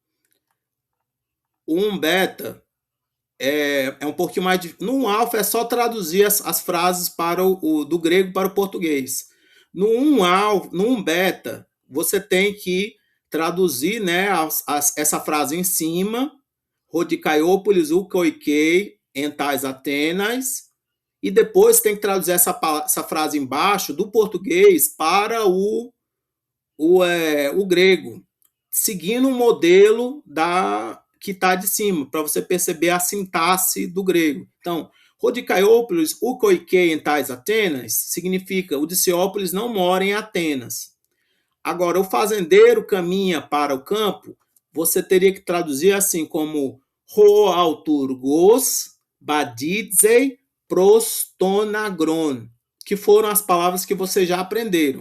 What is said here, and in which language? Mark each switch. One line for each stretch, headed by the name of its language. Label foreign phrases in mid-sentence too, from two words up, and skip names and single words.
Portuguese: O 1 beta é um pouquinho mais difícil. No 1 alfa é só traduzir as frases do grego para o português. No 1 beta, você tem que traduzir, né, essa frase em cima,
Greek: Ὁ Δικαιόπολις οὐκ οἰκεῖ ἐν ταῖς Ἀθήναις,
Portuguese: e depois tem que traduzir essa frase embaixo do português para o grego, seguindo o modelo que está de cima, para você perceber a sintaxe do grego. Então,
Greek: Ὁ Δικαιόπολις οὐκ οἰκεῖ ἐν ταῖς Ἀθήναις,
Portuguese: significa o Diciópolis não mora em Atenas. Agora, o fazendeiro caminha para o campo, você teria que traduzir assim como
Greek: ὁ αὐτουργὸς βαδίζει πρὸς τὸν ἀγρόν,
Portuguese: que foram as palavras que vocês já aprenderam.